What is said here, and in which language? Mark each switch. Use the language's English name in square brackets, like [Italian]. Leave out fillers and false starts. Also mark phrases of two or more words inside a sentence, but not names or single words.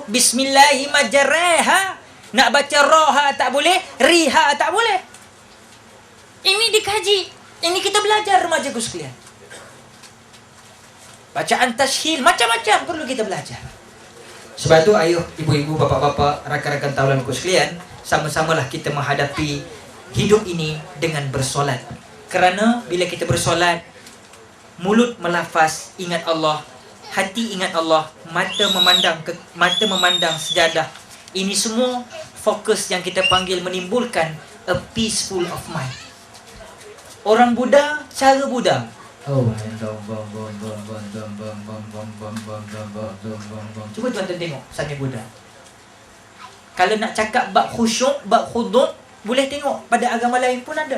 [Arabic] بسم الله مجراها. [Malay] Nak baca roha tak boleh, riha tak boleh. Ini dikaji. Ini kita belajar remaja ku sekalian. Bacaan tashil macam-macam perlu kita belajar. Sebab itu ayo ibu-ibu, bapak-bapak, rakan-rakan taulanku sekalian, sama-samalah kita menghadapi hidup ini dengan bersolat. Kerana bila kita bersolat, mulut melafaz ingat Allah, hati ingat Allah, mata memandang sejadah. Ini semua fokus yang kita panggil menimbulkan [English] a peaceful of mind. [Malay] Orang Buddha cara Buddha. Cuba tuan-tuan tengok Sami Buddha. Kalau nak cakap bab khusyuk, bab khuduk, boleh tengok pada agama lain pun ada.